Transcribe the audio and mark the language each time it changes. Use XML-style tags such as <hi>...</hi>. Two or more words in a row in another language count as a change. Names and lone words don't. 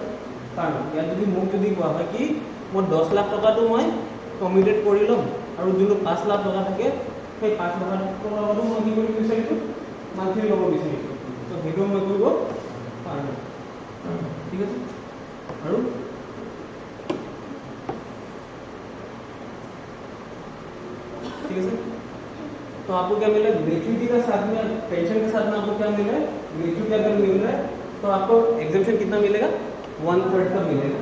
<as>কাৰণ ইয়াত যদি মোক যদি কোৱা হয় কি মই 10 লাখ টকাটো মই কমিউটেড কৰি ল'ম আৰু যোনটো 5 লাখ টকা থাকে সেই 5 লাখ টকাটো মই কি কৰিব বিচাৰিছোঁ মান্থলি ল'ব বিচাৰিছোঁ, তো সেইটো মই কৰিব পাৰোঁ। ঠিক আছে। আৰু</as> <hi>ठीक है सर। तो आपको क्या मिला ग्रेच्युटी का साथ में, पेंशन के साथ में आपको क्या मिल रहा है, ग्रेच्युटी अगर मिल रहा है तो आपको एग्जेम्पशन कितना मिलेगा 1/3 का मिलेगा।</hi>